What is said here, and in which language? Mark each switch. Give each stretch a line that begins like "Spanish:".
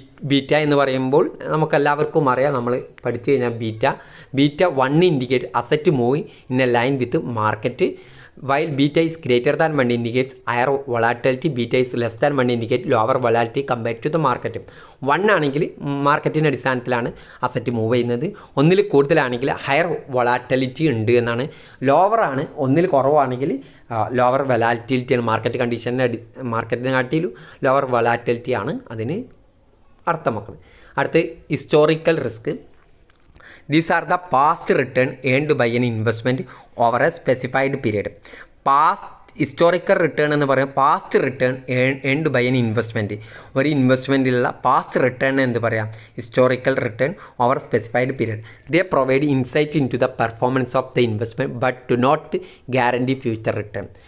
Malayalam: Beta എന്ന് പറയുമ്പോൾ നമുക്കെല്ലാവർക്കും അറിയാം, നമ്മൾ പഠിച്ചു കഴിഞ്ഞാൽ
English: Beta 1 indicate asset move in a line with market, while beta is greater than 1 indicates higher volatility, beta is less than 1 indicate lower volatility compared to the market.
Malayalam: 1 ആണെങ്കിൽ മാർക്കറ്റിൻ്റെ അടിസ്ഥാനത്തിലാണ് അസറ്റ് മൂവ് ചെയ്യുന്നത്, 1 കൂടുതലാണെങ്കിൽ ഹയർ വൊളാറ്റിലിറ്റി ഉണ്ട് എന്നാണ്. ലോവറാണ്, 1 കുറവാണെങ്കിൽ lower വൊളാറ്റിലിറ്റിയാണ്. മാർക്കറ്റിനെക്കാട്ടിലും lower volatility ആണ് അതിന് അർത്ഥമാക്കുന്നത്. അടുത്ത് historical risk.
English: These are the past return earned by an investment over a specified period. Historical return
Malayalam: എന്ന് പറയുന്നത്
English: Past return earned by an investment.
Malayalam: ഒരു ഇൻവെസ്റ്റ്മെൻറ്റിലുള്ള പാസ്റ്റ് റിട്ടേൺ എന്ന് പറയാം historical return over specified period.
English: They provide insight into the performance of the investment but do not guarantee future return.